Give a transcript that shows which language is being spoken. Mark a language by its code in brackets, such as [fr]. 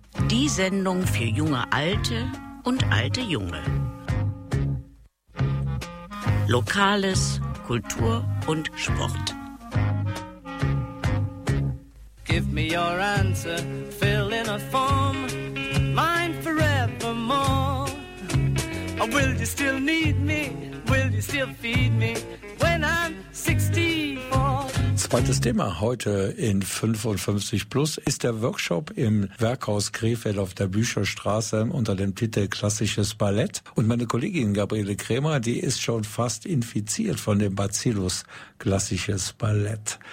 [de] Die Sendung für junge Alte und alte Junge. Lokales, Kultur und Sport. [en] Give me your answer, fill in a form, mine forevermore. Will you still need me? Will you still feed me when I'm 64? [de] Zweites Thema heute in 55 plus ist der Workshop im Werkhaus Krefeld auf der Bücherstraße unter dem Titel Klassisches Ballett. Und meine Kollegin Gabriele Krämer, die ist schon fast infiziert von dem Bacillus Klassisches Ballett.